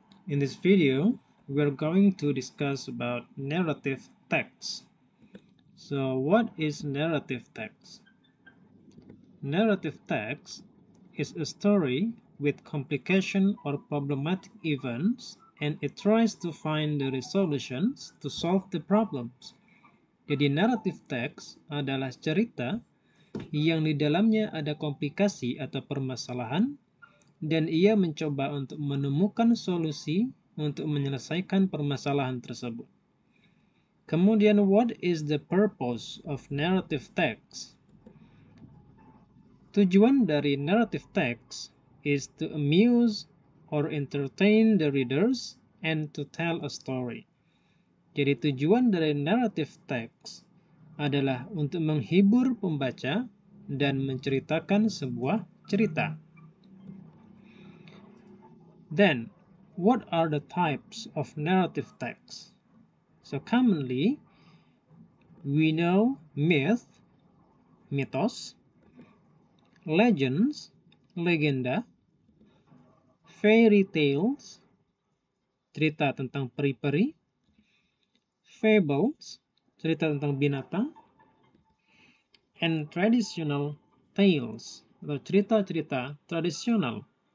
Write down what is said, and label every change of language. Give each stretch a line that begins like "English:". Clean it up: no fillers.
English: In this video, we are going to discuss about narrative text. So, what is narrative text? Narrative text is a story with complication or problematic events, and it tries to find the resolutions to solve the problems.
Indonesian: Jadi, narrative text adalah cerita yang di dalamnya ada komplikasi atau permasalahan, dan ia mencoba untuk menemukan solusi untuk menyelesaikan permasalahan tersebut. Kemudian,
English: what is the purpose of narrative text?
Indonesian: Tujuan dari
English: narrative text is to amuse or entertain the readers and to tell a story.
Indonesian: Jadi tujuan dari narrative text adalah untuk menghibur pembaca dan menceritakan sebuah cerita.
English: Then, what are the types of narrative text? So commonly, we know myth, mythos, legends, legenda, fairy tales,
Indonesian: cerita tentang peri-peri,
English: fables,
Indonesian: cerita tentang binatang,
English: and traditional tales,
Indonesian: atau cerita-cerita tradisional.